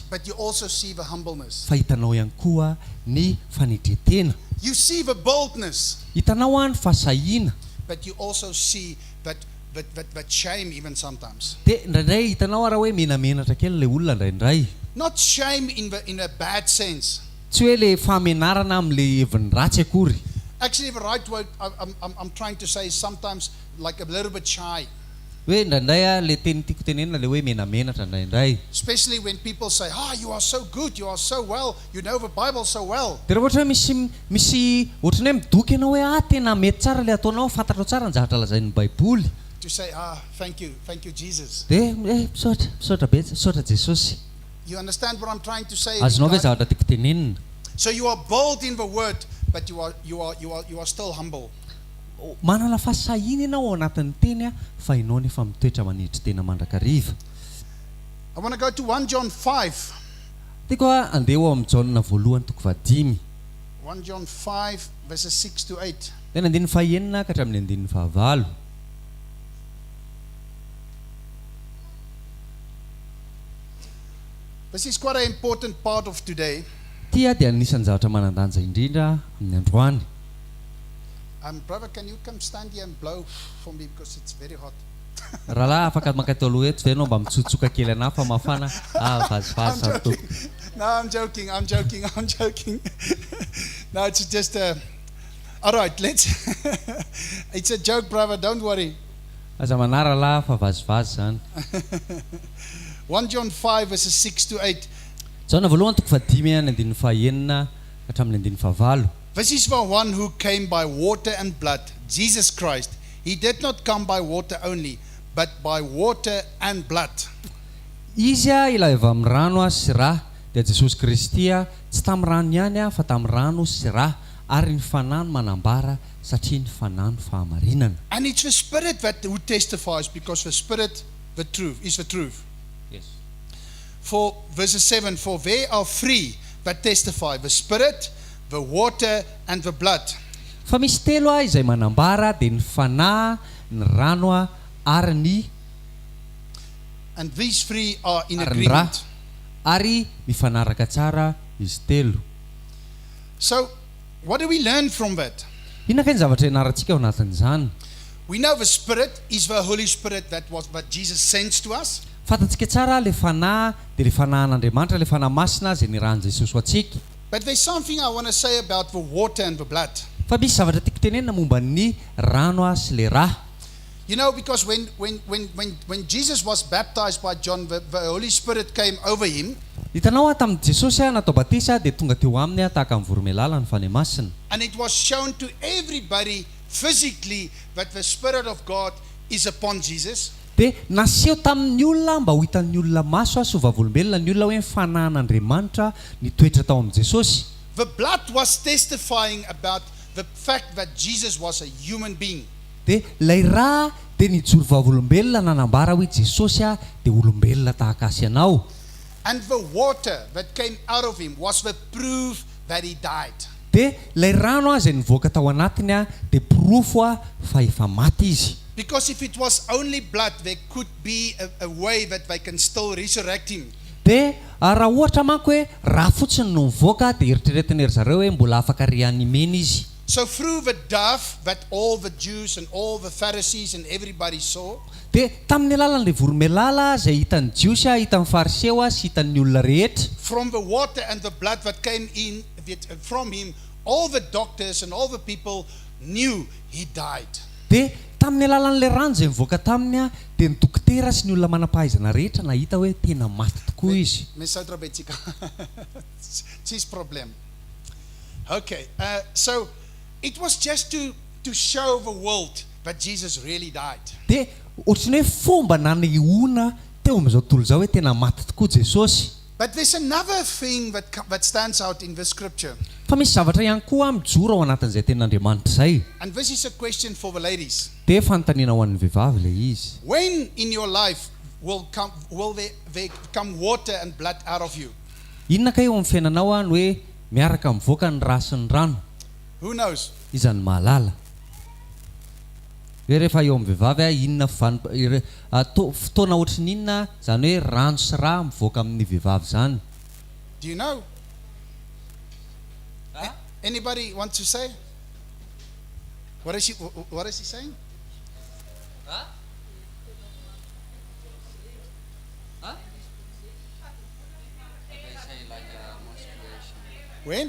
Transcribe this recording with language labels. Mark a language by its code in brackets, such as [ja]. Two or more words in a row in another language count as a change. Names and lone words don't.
[en] But you also see the humbleness. [mg] Fa hitanao ihany koa ny fanetretena. [en] You see the boldness. [mg] Hitanao ny fahasahiana. [en] But you also see that shame even sometimes. [mg] Dia indraindray hitanao raha hoe menamenatra kely ilay olona indraindray. [en] Not shame in a bad sense. [mg] Tsy hoe le famenarana amin'ilay heviny ratsy akory. [en] Actually, the right word I'm trying to say is sometimes like a little bit shy. [mg] Hoe indraindray le teny tiako tenenina le hoe menamenatra indraindray. [en] Especially when people say, you are so good, you are so well, you know the Bible so well. [mg] Dia raha ohatra hoe misy ohatrany hoe midoky ianao hoe tena mety tsara le ataonao, fantatrao tsara ny zavatra lazain'ny Baiboly. [en] To say, thank you Jesus. [mg] Dia misaotra Jesosy. [en] You understand what I'm trying to say? [mg] Azonao ve zavatra tiako tenenina. [en] So you are bold in the word, but you are still humble. [mg] Manana fahasahiana ianao ao anatin'ny teny fa ianao nefa mitoetra manetry tena mandrakariva. [en] I want to go to 1 John 5. [mg] Tiako andeha ao amin'ny Jaona voalohany toko 5. [en] 1 John 5 verses 6 to 8. [mg] Dia ny andininy fahaenina ka hatramin'ny andininy fahavalo. [en] This is quite an important part of today. [mg] Tia dia anisan'ny zavatra manandanja indrindra amin'ny androany. [en] Brother, can you come stand here and blow for me because it's very hot? [mg] Rahalahy afaka maka tao aloha eto veno mba mitsotsoka kely anahy fa mafana. Vazivazy [en] I'm [mg] samy tompo. [en] joking. No, I'm joking. No, it's just all right, let's. It's a joke, brother. Don't worry. [mg] Aza manara lahy fa vazivazy zany. [en] 1 John 5 verses 6 to 8. [mg] Jaona voalohany toko fadimy ny andininy fahaenina hatramin'ny andininy fahavalo. [en] This is the one who came by water and blood, Jesus Christ. He did not come by water only, but by water and blood. [mg] Izy ilay avy amin'ny rano sy rà dia Jesosy Kristy tsy tamin'ny rano ihany fa tamin'ny rano sy rà ary ny fanahy no manambara satria ny fanahy no fahamarinana. [en] And it's the Spirit that who testifies, because the Spirit, the truth, is the truth. Yes. For verses 7, for they are three that testify, the Spirit, the water, and the blood. [mg] Fa misy telo izay manambara dia ny fanahy, ny rano ary ny [en] And these three are in [mg] ary ny rà [en] agreement. [mg] ary mifanaraka tsara izy telo. [en] So, what do we learn from that? [mg] Inona kay ny zavatra ianarantsika ao anatin'izany? [en] We know the Spirit is the Holy Spirit that Jesus sends to us. [mg] Fantatsika tsara le fanahy dia le fanahin'Andriamanitra, le fanahy masina izay niran'i Jesosy ho antsika. [en] But there's something I want to say about the water and the blood. [mg] Fa misy zavatra tiako tenenina momba ny rano sy le rà. [en] You know, because when Jesus was baptized by John, the Holy Spirit came over him. [mg] Hitanao tamin'ny Jesosy natao batisa dia tonga teo aminy tahaka amin'ny voromailala ny Fanahy Masina. [en] And it was shown to everybody physically that the Spirit of God is upon Jesus. [mg] Dia naseho tamin'ny olona mba ho hitan'ny olona maso sy vavolombelona ny olona hoe ny fanahin'Andriamanitra nitoetra tao amin'ny Jesosy. [en] The blood was testifying about the fact that Jesus was a human being. [mg] Dia lay rà dia nijoro vavolombelona nanambara hoe Jesosy dia olombelona tahaka azy ianao. [en] And the water that came out of him was the proof that he died. [mg] Dia lay rano izay nivoaka tao anatiny dia pirofo fa efa maty izy. [en] Because if it was only blood, there could be a way that they can still resurrect him. [mg] Dia raha ohatra manko hoe raha fotsiny no mivoaka dia eritreretin ery zareo hoe mbola afaka reanimena izy. [en] So through the dove that all the Jews and all the Pharisees and everybody saw, [mg] Dia tamin'ny alalan'ilay voromailala izay hitan'ny Jiosy, hitan'ny Fariseo sy hitan'ny olona rehetra. [en] from the water and the blood that came in from him, all the doctors and all the people knew he died. [mg] Dia tamin'ny alalan'ilay rano izay mivoaka taminy dia ny dokotera sy ny olona manam-pahaizana rehetra nahita hoe tena maty tokoa izy. Mesoutra Betsika. [en] It's problem. Okay, so it was just to show the world that Jesus really died. [mg] Dia ohatrany hoe fomba nanehoana teo amin'izao tontolo izao hoe tena maty tokoa Jesosy. [en] But there's another thing that stands out in this scripture. [mg] Fa misy zavatra ihany koa mijoro ao anatin'izay tenin'Andriamanitra izay. [en] And this is a question for the ladies. [mg] Dia fanontaniana ho an'ny vehivavy ilay izy. [en] When in your life will there come water and blood out of you? [mg] Inona kay eo amin'ny fiainanao no hoe miaraka mivoaka ny rà sy ny rano? [en] Who knows? [mg] Iza ny mahalala. Hoe rehefa eo amin'ny vehivavy inona fotoana ohatrany inona zany hoe rano sy rà mivoaka amin'ny vehivavy zany. [en] Do you know? Anybody want to say? What is he saying? When?